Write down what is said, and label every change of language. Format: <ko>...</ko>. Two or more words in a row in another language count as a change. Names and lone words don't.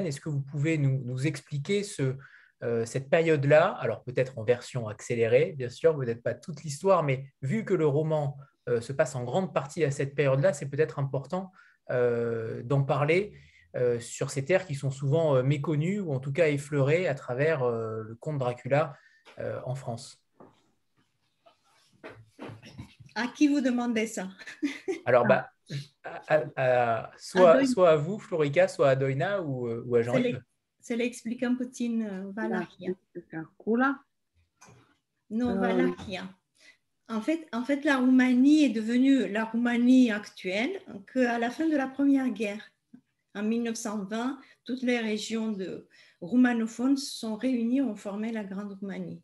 <fr>Est-ce que vous pouvez nous expliquer cette période-là, alors peut-être en version accélérée, bien sûr, peut-être pas toute l'histoire, mais vu que le roman se passe en grande partie à cette période-là, c'est peut-être important d'en parler sur ces terres qui sont souvent méconnues ou en tout cas effleurées à travers le conte Dracula en France. À qui vous demandez ça? Alors, soit à vous, Florica, soit à Doina ou à Jean-Yves.</fr> <ro>Să le explicăm puțin Valahia.</ro> <fr>Non, Valahia. En fait, la Roumanie est devenue la Roumanie actuelle qu'à la fin de la Première Guerre. En 1920, toutes les régions roumanophones se sont réunies, ont formé la Grande Roumanie.</fr>